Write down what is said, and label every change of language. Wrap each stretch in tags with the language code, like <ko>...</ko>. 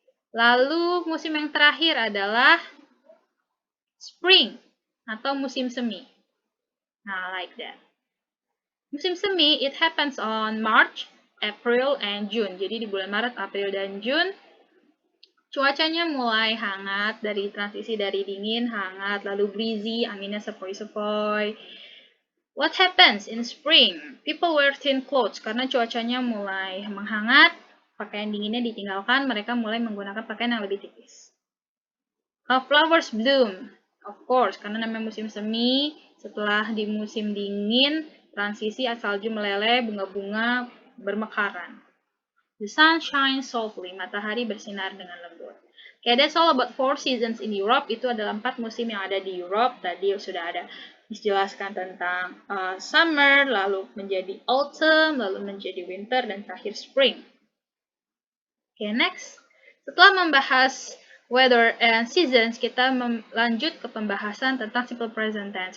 <id>Lalu musim yang terakhir adalah spring atau musim semi.</id> <en>Nah, like that.</en> <id>Musim semi,</id> <en>it happens on March, April, and June.</en> <id>Jadi di bulan Maret, April, dan June, cuacanya mulai hangat, dari transisi dari dingin, hangat, lalu breezy, anginnya sepoi-sepoi.</id> <en>What happens in spring? People wear thin clothes</en> <id>karena cuacanya mulai menghangat, pakaian dinginnya ditinggalkan, mereka mulai menggunakan pakaian yang lebih tipis.</id> <en>Flowers bloom, of course,</en> <id>karena namanya musim semi, setelah di musim dingin, transisi salju meleleh, bunga-bunga bermekaran.</id> <en>The sun shines softly,</en> <id>matahari bersinar dengan lembut.</id> <en>Okay, that's all about 4 seasons in Europe.</en> <id>Itu adalah 4 musim yang ada di Europe. Tadi sudah ada dijelaskan tentang summer, lalu menjadi autumn, lalu menjadi winter, dan terakhir spring.</id> <en>Okay, next.</en> <id>Setelah membahas weather and seasons, kita lanjut ke pembahasan tentang simple present tense.</id>